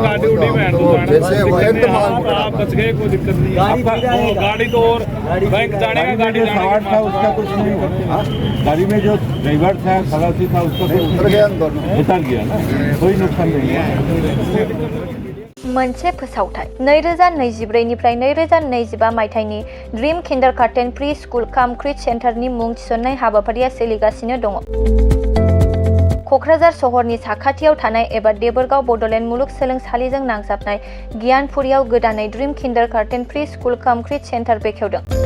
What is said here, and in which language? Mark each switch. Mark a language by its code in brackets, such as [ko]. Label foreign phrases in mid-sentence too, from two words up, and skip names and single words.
[hi] हाँ, गाड़ी वो तो उड़ी में हम तो हैंडल जाना, जैसे कोई वो दिक्कत एकदम नहीं। माल आप पकड़ा आप बच गए, कोई दिक्कत नहीं। आपका वो गाड़ी तो और बैंक जाने का, गाड़ी जाने सवार था उसका कुछ नहीं हुआ। गाड़ी में जो ड्राइवर था खलासी था उसका कुछ उतर गया हम दोनों। उतर गया ना, कोई नुकसान नहीं है। [brx] मोनसे फोसावथाय 2024 निफ्राय 2025 मायथाइनि ड्रीम किन्डारगार्टेन प्रि स्कुल काम क्रिट सेन्टारनि मुं थिसननाय हाबाफारिया सोलिगासिनो दङ। क'क्राझार सहरनि साखाथियाव थानाय एबा देबोरगाव बड'लेण्ड मुलुगसोलोंसालिजों नांजाबनाय गियानपुरियाव गोदानै ड्रीम किन्डारगार्टेन प्रि स्कुल काम क्रिट सेन्टार बेखेवदों।